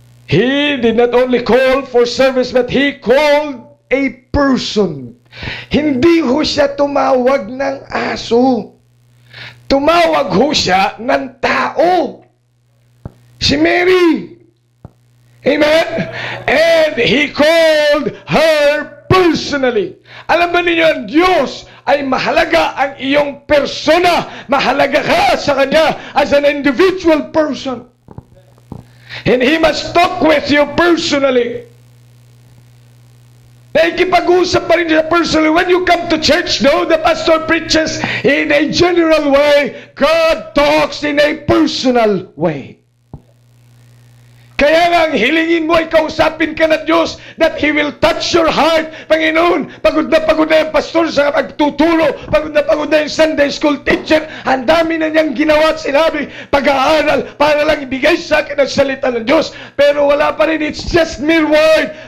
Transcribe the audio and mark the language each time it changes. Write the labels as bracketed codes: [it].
[en] He did not only call for service, but He called a person. [tl] Hindi ho siya tumawag ng aso. tumawag ho siya ng tao. Si Mary. Amen? [en] And He called her personally. [tl] Alam ba ninyo, ang Diyos ay mahalaga ang iyong persona. Mahalaga ka sa Kanya [en] as an individual person. [tl] And He must talk with you personally. Nakikipag-usap pa rin siya personally. [en] When you come to church, no, the pastor preaches in a general way. God talks in a personal way. [tl] Kaya nga, ang hilingin mo ay kausapin ka ng Diyos [en] that He will touch your heart. [tl] Panginoon, pagod na yung pastor sa pagtuturo, pagod na yung Sunday school teacher, ang dami na niyang ginawa at sinabi, pag-aaral, para lang ibigay sa akin ang salita ng Diyos. Pero wala pa rin, [en] it's just mere word.